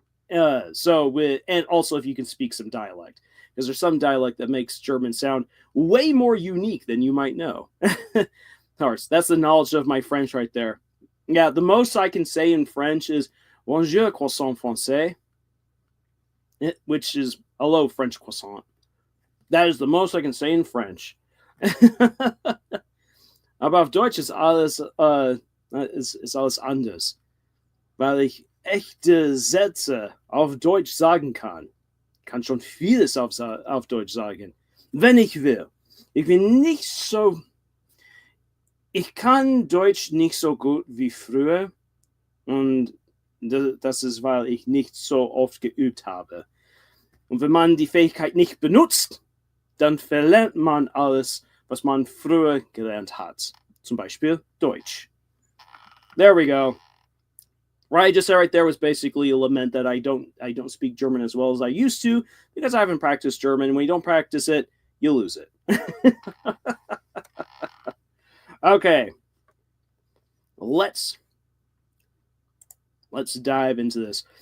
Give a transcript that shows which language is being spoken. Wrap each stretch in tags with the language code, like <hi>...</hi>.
<en>And also if you can speak some dialect, because there's some dialect that makes German sound way more unique than you might know. Of course, that's the knowledge of my French right there. Yeah, the most I can say in French is</en> <fr>bonjour croissant français,</fr> <en>which is hello French croissant. That is the most I can say in French.</en> <de>Aber auf Deutsch ist alles anders, weil ich echte Sätze auf Deutsch sagen kann. Kann schon vieles auf Deutsch sagen, wenn ich will. Ich kann Deutsch nicht so gut wie früher, und das ist, weil ich nicht so oft geübt habe. Und wenn man die Fähigkeit nicht benutzt, dann verlernt man alles, was man früher gelernt hat. Zum Beispiel Deutsch.</de> <en>There we go. What I just said right there was basically a lament that I don't speak German as well as I used to, because I haven't practiced German. And when you don't practice it, you lose it. Okay. Let's dive into this.</en>